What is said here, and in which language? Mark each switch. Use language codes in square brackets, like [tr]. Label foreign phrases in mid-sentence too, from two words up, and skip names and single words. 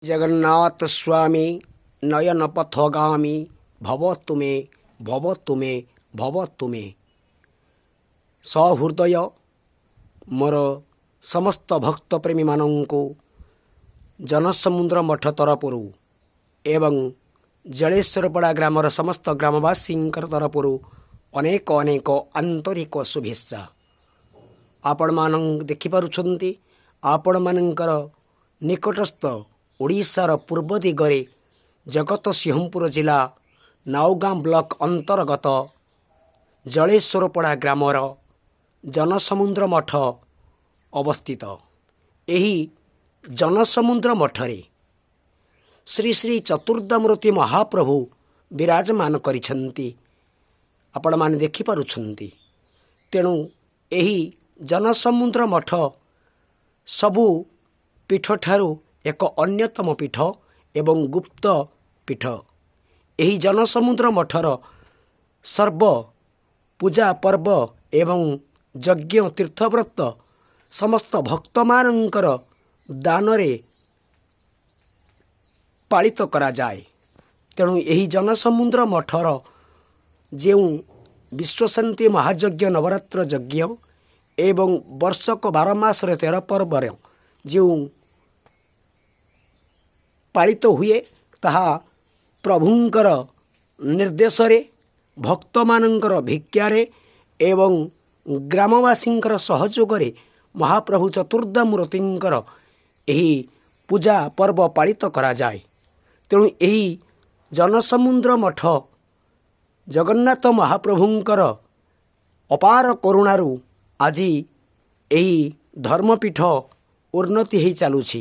[or] ଜଗନ୍ନାଥ ସ୍ୱାମୀ ନୟନ ପଥଗାମୀ ଭବ ତୁମେ ଭବ ତୁମେ ଭବ ତୁମେ। ସହୃଦୟ ମୋର ସମସ୍ତ ଭକ୍ତ ପ୍ରେମୀ ମାନଙ୍କୁ ଜନସମୁଦ୍ର ମଠ ତରଫରୁ ଏବଂ ଜଳେଶ୍ୱରପଡ଼ା ଗ୍ରାମର ସମସ୍ତ ଗ୍ରାମବାସୀ ତରଫରୁ ଅନେକ ଅନେକ ଆନ୍ତରିକ ଶୁଭେଚ୍ଛା। ଆପଣ ମାନ ଦେଖିପାରୁଛନ୍ତି ଆପଣ ମାନଙ୍କର ନିକଟସ୍ଥ ଓଡ଼ିଶାର ପୂର୍ବ ଦିଗରେ ଜଗତସିଂହପୁର ଜିଲ୍ଲା ନାଉଗାଁ ବ୍ଲକ ଅନ୍ତର୍ଗତ ଜଳେଶ୍ୱରପଡ଼ା ଗ୍ରାମର ଜନସମୁଦ୍ର ମଠ ଅବସ୍ଥିତ। ଏହି ଜନସମୁଦ୍ର ମଠରେ ଶ୍ରୀ ଶ୍ରୀ ଚତୁର୍ଧାମୂର୍ତ୍ତି ମହାପ୍ରଭୁ ବିରାଜମାନ କରିଛନ୍ତି ଆପଣ ମାନେ ଦେଖିପାରୁଛନ୍ତି। ତେଣୁ ଏହି ଜନସମୁଦ୍ର ମଠ ସବୁ ପୀଠ ଠାରୁ ଏକ ଅନ୍ୟତମ ପୀଠ ଏବଂ ଗୁପ୍ତ ପୀଠ। ଏହି ଜନସମୁଦ୍ର ମଠର ସର୍ବ ପୂଜା ପର୍ବ ଏବଂ ଯଜ୍ଞ ତୀର୍ଥବ୍ରତ ସମସ୍ତ ଭକ୍ତ ମାନଙ୍କର ଦାନରେ ପାଳିତ କରା ଯାଏ। ତେଣୁ ଏହି ଜନସମୁଦ୍ର ମଠର ଯେଉଁ ବିଶ୍ୱଶାନ୍ତି ମହାଯଜ୍ଞ ନବରାତ୍ର ଯଜ୍ଞ ଏବଂ ବର୍ଷକ 12 ମାସରେ 13 ପର୍ବର ଯୋ ପାଳିତ ହୁଏ ତାହା ପ୍ରଭୁଙ୍କର ନିର୍ଦ୍ଦେଶ ଭକ୍ତ ମାନଙ୍କର ଭିକ୍ଷାରେ ଏବଂ ଗ୍ରାମବାସୀଙ୍କର ସହଯୋଗ ମହାପ୍ରଭୁ ଚତୁର୍ଧାମୂର୍ତ୍ତିଙ୍କର ଏହି ପୂଜା ପର୍ବ ପାଳିତ କରା ଯାଏ। ତେଣୁ ଏହି ଜନସମୁଦ୍ର ମଠ ଜଗନ୍ନାଥ ମହାପ୍ରଭୁଙ୍କର ଅପାର କରୁଣାରୁ ଆଜି ଏହି ଧର୍ମପୀଠ ଉନ୍ନତି ହୋ ଚାଲୁଛି।